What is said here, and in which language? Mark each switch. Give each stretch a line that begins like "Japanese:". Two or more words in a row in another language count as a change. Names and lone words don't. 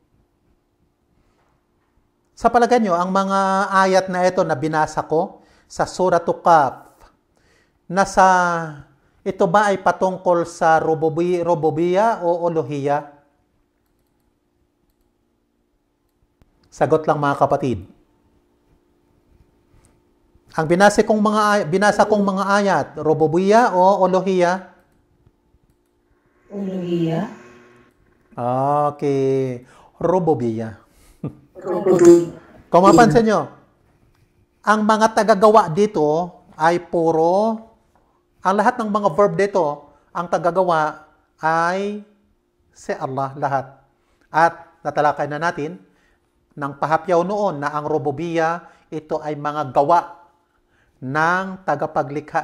Filipino: Sa palagay niyo, ang mga ayat na ito na binasa ko sa Suratul Qaf, ito ba ay patungkol sa rububiyya o uluhiyya? Sagot lang mga kapatid. Ang binasa kong mga ayat, rububiyya o uluhiyya? Uluhiyya. Okay. Rububiyya. Kung mapansin nyo, ang mga tagagawa dito ay ang lahat ng mga verb dito, ang tagagawa ay si Allah lahat. At natalakay na natin ng pahapyaw noon na ang rububiyya, ito ay mga gawa ng tagapaglikha.